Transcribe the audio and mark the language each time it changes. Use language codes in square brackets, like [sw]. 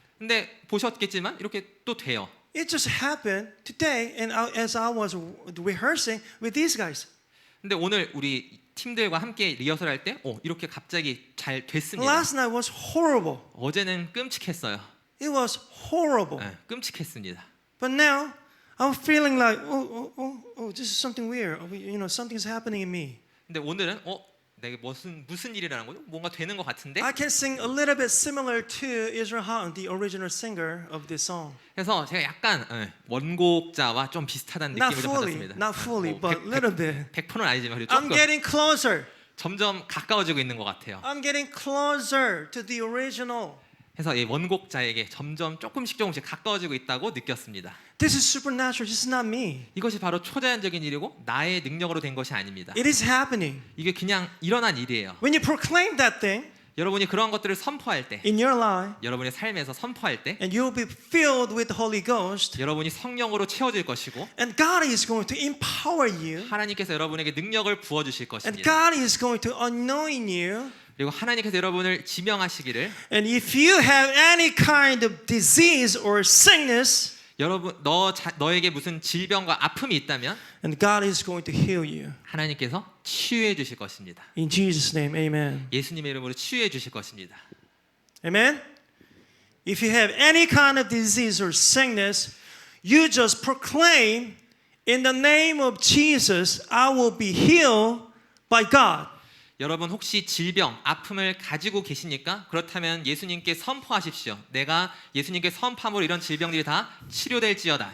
[ko] 근데 보셨겠지만 이렇게 또 돼요. [en] It just happened today, and as I was rehearsing with these guys. [ko] 근데 오늘 우리 팀들과 함께 리허설할 때 이렇게 갑자기 잘 됐습니다. [en] Last night was horrible. [ko] 어제는 끔찍했어요. [en] It was horrible. [ko] 네, 끔찍했습니다. [en] But now I'm feeling like, this is something weird. Something's happening in me. [ko] 근데 오늘은 내가 무슨 일이라는 거죠? 뭔가 되는 것 같은데? [en] I can sing a little bit similar to Israel Hahn, the original singer of this song. [ko] 그래서 제가 약간 원곡자와 좀 비슷하다는 [en] Not [ko] 느낌을 좀 [en] fully, [ko] 받았습니다. [en] not fully, but a little bit. [ko] 100%는 아니지만 그래도 [en] I'm [ko] 조금 [en] getting closer. [ko] 점점 가까워지고 있는 것 같아요. [en] I'm getting closer to the original. [ko] 그래서 이 원곡자에게 점점 조금씩 가까워지고 있다고 느꼈습니다. [en] This is supernatural. This is not me. [ko] 이것이 바로 초자연적인 일이고 나의 능력으로 된 것이 아닙니다. [en] It is happening. [ko] 이게 그냥 일어난 일이에요. [en] When you proclaim that thing [ko] 여러분이 그러한 것들을 선포할 때, [en] in your life, [ko] 여러분의 삶에서 선포할 때, [en] and you'll be filled with the Holy Ghost, [ko] 여러분이 성령으로 채워질 것이고, [en] and God is going to empower you, [ko] 하나님께서 여러분에게 능력을 부어 주실 [en] and [ko] 것입니다. [en] God is going to anoint you. [ko] 그리고 하나님께서 여러분을 지명하시기를, [en] And if you have any kind of disease or sickness, [ko] 여러분 너에게 무슨 질병과 아픔이 있다면 [en] and God is going to heal you. [ko] 하나님께서 치유해 주실 것입니다. [en] In Jesus' name, amen. [ko] 예수님의 이름으로 치유해 주실 것입니다. [en] Amen? If you have any kind of disease or sickness, you just proclaim, in the name of Jesus, I will be healed by God. [ko] 여러분 혹시 질병, 아픔을 가지고 계십니까? 그렇다면 예수님께 선포하십시오. 내가 예수님께 선포함으로 이런 질병들이 다 치료될지어다.